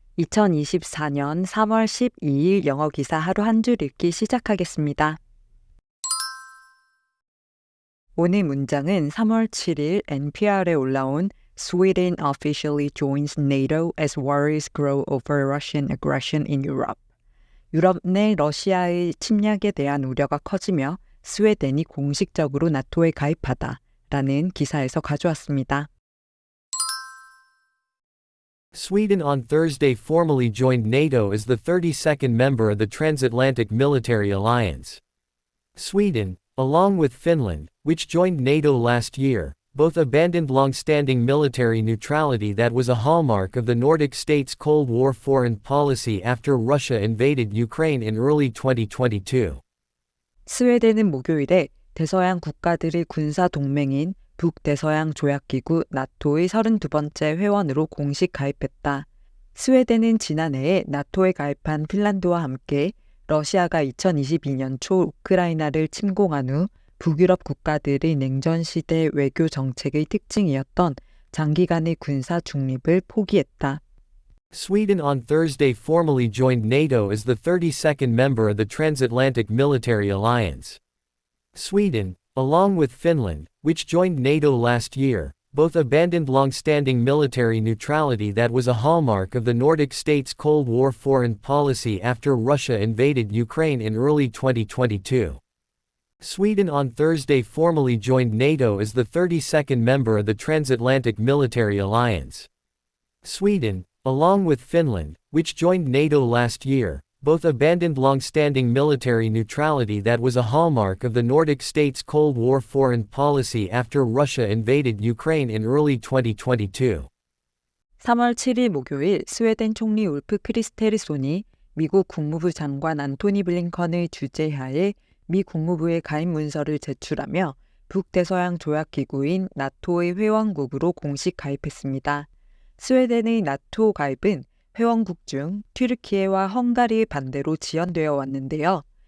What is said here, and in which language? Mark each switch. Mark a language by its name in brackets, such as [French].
[Korean] 2024년 3월 12일 영어 기사 하루 한 줄 읽기 시작하겠습니다. [English] 오늘 문장은 3월 7일 NPR에 올라온 Sweden officially joins NATO as worries grow over Russian aggression in Europe. [Korean] 유럽 내 러시아의 침략에 대한 우려가 커지며 스웨덴이 공식적으로 나토에 가입하다라는 기사에서 가져왔습니다. [English] Sweden on Thursday formally joined NATO as the 32nd member of the Transatlantic Military Alliance. Sweden, along with Finland, which joined NATO last year, both abandoned long-standing military neutrality that was a hallmark of the Nordic states' Cold War foreign policy after Russia invaded Ukraine in early 2022. [Korean] 스웨덴은 목요일에 대서양 국가들의 군사 동맹인 북대서양 조약기구 나토의 32번째 회원으로 공식 가입했다. 스웨덴은 지난해에 나토에 가입한 핀란드와 함께 러시아가 2022년 초 우크라이나를 침공한 후 북유럽 국가들의 냉전시대 외교 정책의 특징이었던 장기간의 군사 중립을 포기했다. [English] Sweden on Thursday formally joined NATO as the 32nd member of the Transatlantic Military Alliance. Sweden, along with Finland, which joined NATO last year, both abandoned long-standing military neutrality that was a hallmark of the Nordic states' Cold War foreign policy after Russia invaded Ukraine in early 2022. Sweden on Thursday formally joined NATO as the 32nd member of the Transatlantic Military Alliance. Sweden, along with Finland, which joined NATO last year, both abandoned long-standing military neutrality that was a hallmark of the Nordic states' Cold War foreign policy after Russia invaded Ukraine in early 2022. [Korean] 3월 7일 목요일 스웨덴 총리 울프 크리스테르손이 미국 국무부 장관 안토니 블링컨의 주재하에 미 국무부에 가입 문서를 제출하며 북대서양 조약기구인 나토의 회원국으로 공식 가입했습니다. 스웨덴의 나토 가입은 회원국 중 튀르키예와 헝가리의 반대로 지연되어 왔는데요.